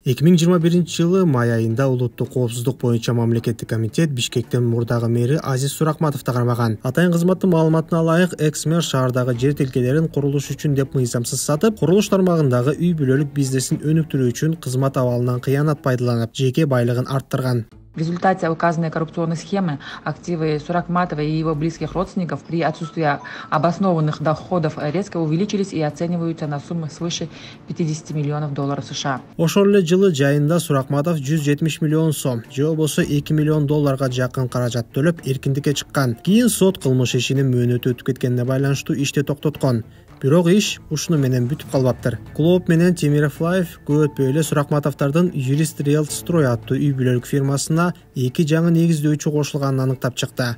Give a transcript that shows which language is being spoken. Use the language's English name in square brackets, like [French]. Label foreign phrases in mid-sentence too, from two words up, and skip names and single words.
[Kyrgyz] 2021 жылы май айында улуттук коопсуздук боюнча мамлекеттик комитет Бишкектин мурдагы мэри Азиз Суракматовду кармаган. Атайын кызматтын маалыматына ылайык, экс-мэр шаардагы жер тилкелерин курулуш үчүн деп мыйзамсыз сатып, курулуш тармагындагы үй-бүлөлүк бизнесин өнүктүрүү үчүн кызмат абалынан кыянат пайдаланып, жеке байлыгын арттырган. [Russian] В результате указанной коррупционной схемы активы Суракматова и его близких родственников при отсутствии обоснованных доходов резко увеличились и оцениваются на суммы свыше 50 миллионов долларов США. [Kyrgyz] Ошол эле жылы жайында Суракматов 170 миллион сом, же болбосо 2 миллион долларга жакын каражат төлөп эркиндикке чыккан. Кийин сот кылмыш ишинин мөөнөтү өтүп кеткенине байланыштуу ишти токтоткон. Бирок иш ушуну менен бүтүп калбаптыр. Клоп менен Темиров Лайф көп өтпөй эле Суракматовдордун Юрист Риэлт Строй аттуу үй-бүлөлүк фирмасына 2 жаңы негиздөөчү кошулганын аныктап чыкты.